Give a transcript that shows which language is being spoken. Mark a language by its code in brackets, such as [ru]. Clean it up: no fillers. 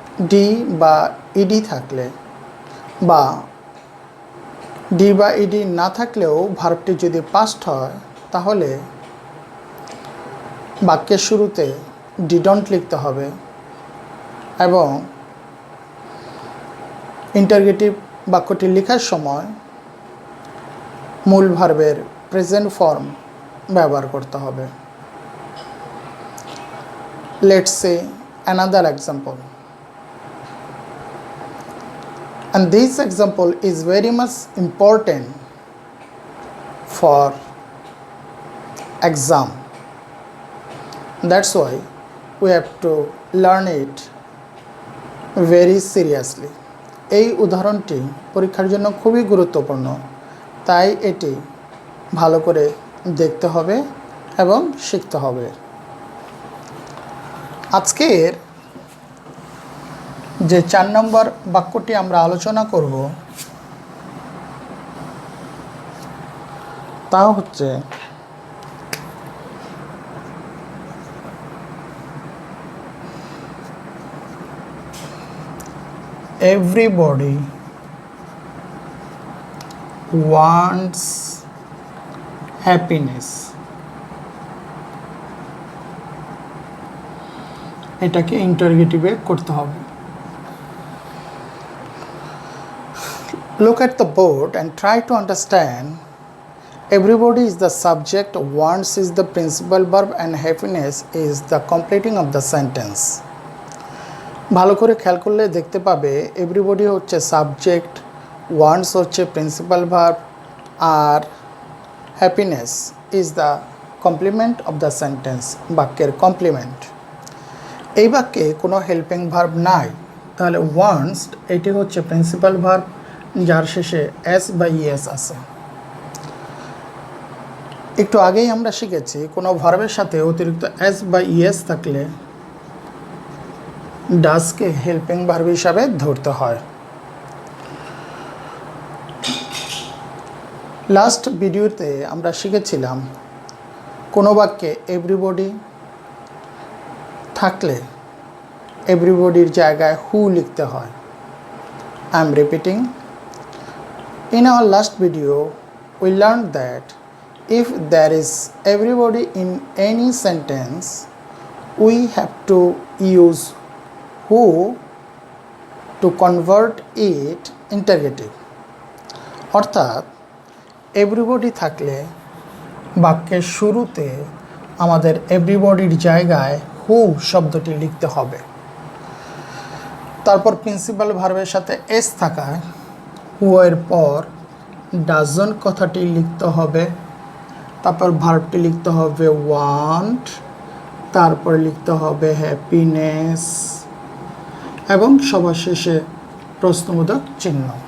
[bn] D বা ED থাকলে বা ডি বা ইডি না থাকলেও ভার্বটি যদি পাস্ট হয় তাহলে বাক্যের শুরুতে ডিডন্ট লিখতে হবে এবং ইন্টারগেটিভ বাক্যটি লেখার সময় মূল ভার্বের প্রেজেন্ট ফর্ম ব্যবহার করতে হবে। [en] Let's say another example, and this example is very much important for exam. That's why we have to learn it very seriously. [bn] এই উদাহরণটি পরীক্ষার জন্য খুবই গুরুত্বপূর্ণ, তাই এটি ভালো করে দেখতে হবে এবং শিখতে হবে। আজকের যে 4 নম্বর বাক্যটি আমরা আলোচনা করব তা হচ্ছে [en] everybody wants happiness। [bn] এটাকে ইন্টারগেটিভে করতে হবে। [en] Look at the board and try to understand. Everybody is the subject, wants is the principal verb, and happiness is the completing of the sentence. [bn] ভালো করে খেয়াল করলে দেখতে পাবে এভরিবডি হচ্ছে সাবজেক্ট, ওয়ান্টস হচ্ছে principal verb, আর [en] happiness is the complement of the sentence, [bn] বাক্যের complement. এই বাক্যে কোনো হেল্পিং ভার্ব নাই, তাহলে ওয়ান্টস এটি হচ্ছে প্রিন্সিপাল ভার্ব যার শেষে এস বা ইএস আছে। একটু আগেই আমরা শিখেছি কোনো ভার্বের সাথে অতিরিক্ত এস বা ইএস থাকলে ডাজকে হেল্পিং ভার্ব হিসাবে ধরতে হয়। লাস্ট ভিডিওতে আমরা শিখেছিলাম কোনো বাক্যে এভরিবডি থাকলে এভরিবডির জায়গায় হু লিখতে হয়। [en] I am repeating. In our last video, we learned that if there is everybody in any sentence, we have to use who to convert it interrogative. [bn] অর্থাৎ এভরিবডি থাকলে বাক্যের শুরুতে আমাদের এভরিবডির জায়গায় হু শব্দটি লিখতে হবে। তারপর প্রিন্সিপাল ভার্বের সাথে এস থাকায় হু এর পর ডাজন্ট কথাটি লিখতে হবে, তারপর ভার্বটি লিখতে হবে ওয়ান্ট, তারপর লিখতে হবে হ্যাপিনেস এবং সবার শেষে প্রশ্নবোধক চিহ্ন।